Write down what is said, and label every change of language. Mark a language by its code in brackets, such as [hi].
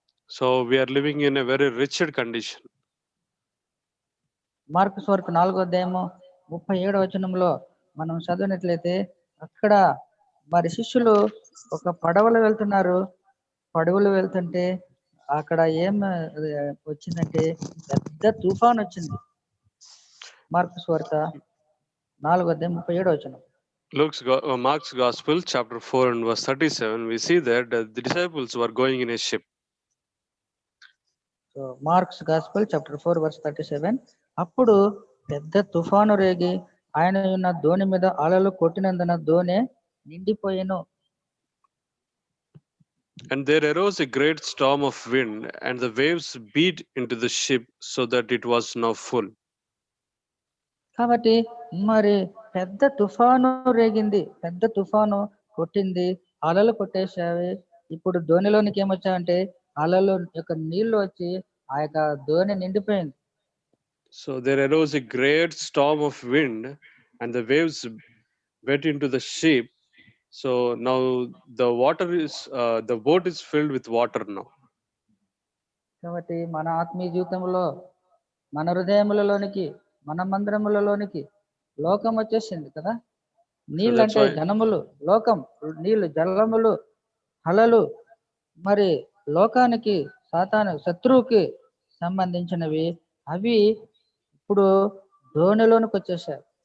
[en] So we are living in a very wretched condition. [te] Mark సువార్త 4వ అధ్యాయము 37వ వచనంలో మనం చదివినట్లయితే అక్కడ మరి శిష్యులు ఒక పడవలో వెళ్తున్నారు. పడవలో వెళ్తుంటే అక్కడ ఏం వచ్చిందంటే పెద్ద తుఫాన్ వచ్చింది. మార్కు సువార్త 4వ అధ్యాయం 37వ వచనం. [en] Mark's Gospel, chapter 4 and verse 37, we see that the disciples were going in a ship. So Mark's Gospel, chapter 4, verse 37. [te] అప్పుడు పెద్ద తుఫాను రేగి ఆయన ఉన్న దోణి మీద అలలు కొట్టినందున దోణి నిండిపోయెను. [en] And there arose a great storm of wind, and the waves beat into the ship so that it was now full. [te] కాబట్టి మరి పెద్ద తుఫాను రేగింది, పెద్ద తుఫాను కొట్టింది, అలలు కొట్టేసావి. ఇప్పుడు దోణిలోనికి ఏమొచ్చాయంటే అలలు యొక్క నీళ్లు వచ్చి ఆ యొక్క దోణి నిండిపోయింది. [en] So there arose a great storm of wind, and the waves went into the ship. So now the boat is filled with water now. [te] కాబట్టి మన ఆత్మీయ జీవితంలో మన హృదయములలోనికి మన మందిరములలోనికి లోకం వచ్చేసింది కదా. నీళ్ళు అంటే జనములు, లోకం, నీళ్లు జలములు, అలలు మరి లోకానికి సాతాను శత్రువుకి సంబంధించినవి, అవి ఇప్పుడు దోణిలోనికి వచ్చేసాయి.